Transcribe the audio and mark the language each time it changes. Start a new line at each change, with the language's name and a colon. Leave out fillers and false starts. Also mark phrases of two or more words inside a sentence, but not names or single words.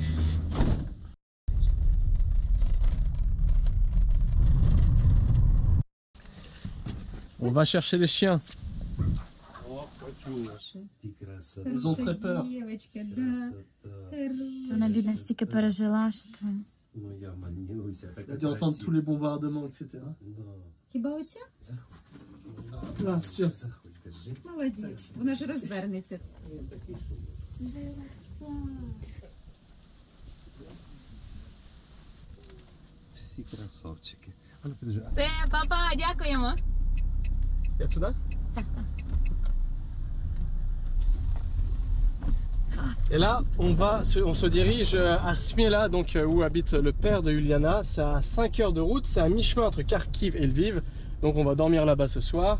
French: On va chercher les chiens. Ils ont très peur. Elle a dû entendre tous les bombardements, etc. Là, sûr.
Ukrainian: Молодець. Вона ж розвернеться. Всі красавчики. Це, папа, дякуємо.
French: Il y a tout là? Et là, on se dirige à Smiela, donc où habite le père de Juliana. C'est à 5 heures de route, c'est à mi-chemin entre Kharkiv et Lviv. Donc on va dormir là-bas ce soir.